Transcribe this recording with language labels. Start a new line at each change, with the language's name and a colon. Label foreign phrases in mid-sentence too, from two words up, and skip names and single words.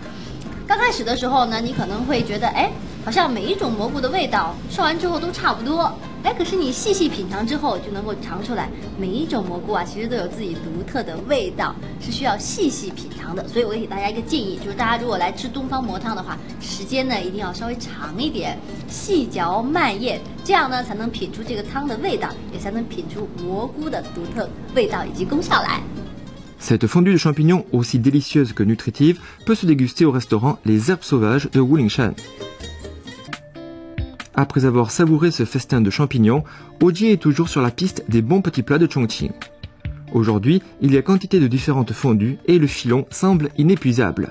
Chinese: 刚开始的时候呢，你可能会觉得，哎，好像每一种蘑菇的味道涮完之后都差不多，哎，可是你细细品尝之后，就能够尝出来，每一种蘑菇啊，其实都有自己独特的味道，是需要细细品尝的。所以我给大家一个建议，就是大家如果来吃东方蘑汤的话，时间呢一定要稍微长一点，细嚼慢咽，这样呢才能品出这个汤的味道，也才能品出蘑菇的独特味道以及功效来。
French: Cette fondue de champignons, aussi délicieuse que nutritive, peut se déguster au restaurant Les Herbes Sauvages de Wulingshan. Après avoir savouré ce festin de champignons, Oji est toujours sur la piste des bons petits plats de Chongqing. Aujourd'hui, il y a quantité de différentes fondues et le filon semble inépuisable.